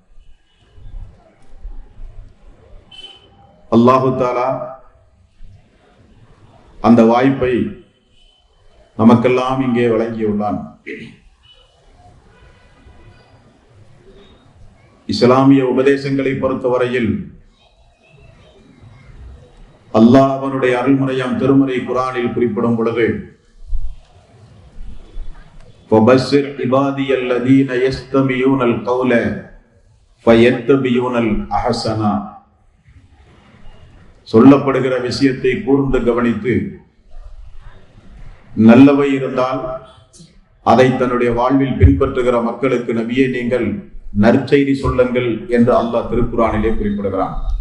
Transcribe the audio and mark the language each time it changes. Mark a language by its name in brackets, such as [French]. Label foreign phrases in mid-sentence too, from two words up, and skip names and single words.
[Tamil] அல்லாஹு தஆலா அந்த வாய்ப்பை நமக்கெல்லாம் இங்கே வழங்கியுள்ளான். இஸ்லாமிய உபதேசங்களை பொறுத்தவரையில் அல்லாஹ் அவனுடைய அருள்முறையாம் திருமறை குர்ஆனில் குறிப்பிடும் பொழுது [Arabic] فَبَشِّرْ عِبَادِيَ الَّذِينَ يَسْتَمِعُونَ الْقَوْلَ فَيَتَّبِعُونَ الْأَحْسَنَ, [Tamil] சொல்லப்படுகிற விஷயத்தை கூர்ந்து கவனித்து நல்லவை இருந்தால் அதை தன்னுடைய வாழ்வில் பின்பற்றுகிற மக்களுக்கு நபியே நீங்கள் நற்செய்தி சொல்லுங்கள் என்று அல்லாஹ் திருக்குர்ஆனிலே குறிப்பிடுகிறான்.